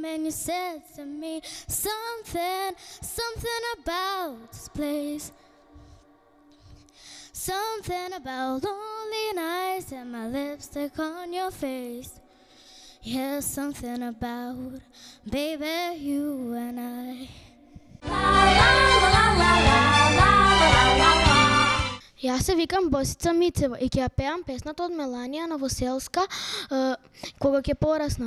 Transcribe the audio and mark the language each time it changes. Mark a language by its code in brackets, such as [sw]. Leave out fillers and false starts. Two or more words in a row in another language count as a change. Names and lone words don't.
[en] And you said to me, something about this place. Something about lonely nights and my lipstick on your face. Yeah, something about, baby, you and I. [mk] Јас се викам Босица Мицева и ќе ја пеам песната од Меланија Новоселска кога ќе пораснам.